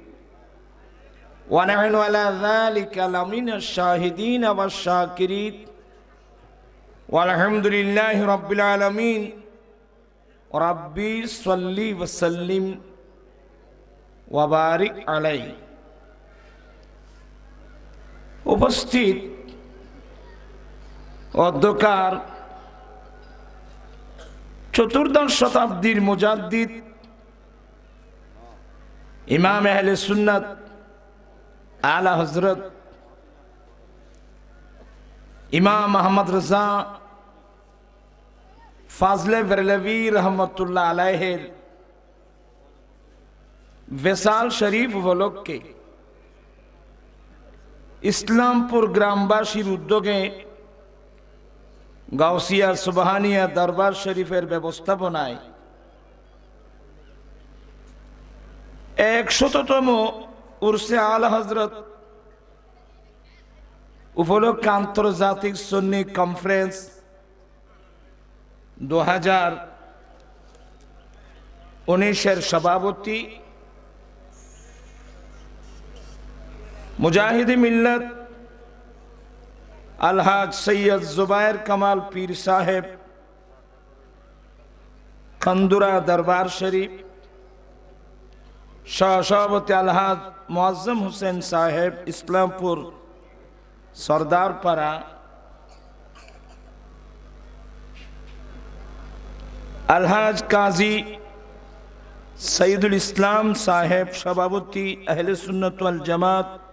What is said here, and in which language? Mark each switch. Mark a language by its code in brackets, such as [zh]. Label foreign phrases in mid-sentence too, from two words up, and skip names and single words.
[ar] ونحن على ذلك لمن الشاهدين والشاكرين والحمد لله رب العالمين ربي صل وسلم وبارك عليه [bn] উপস্থিত অধ্যকার চতুর্দশ শতাব্দীর মুজাদ্দিদ ইমাম আহলে সুন্নাত আলা হযরত ইমাম আহমদ রজা ফাজলে বেরলভী রহমতুল্লাহ আলাইহির বিশাল শরীফ উপলক্ষে ইসলামপুর গ্রামবাসীর উদ্যোগে গাউসিয়া সুবহানিয়া দরবার শরীফের ব্যবস্থাপনায় 100তম উর্সে আলা হযরত উপলক্ষে আন্তর্জাতিক সুন্নী কনফারেন্স 2019 सभापति মুজাহিদ মিল্লাত আলহাজ সৈয়দ জুবায়ের কামাল পীর সাহেব খন্দুরা দরবার শরীফ, সহসভাপতি আলহাজ মুআজ্জম হোসেন সাহেব ইসলামপুর সরদারপাড়া, আলহাজ কাজী সৈয়দুল ইসলাম সাহেব সভাপতি আহলে সুন্নাত ওয়াল জামাত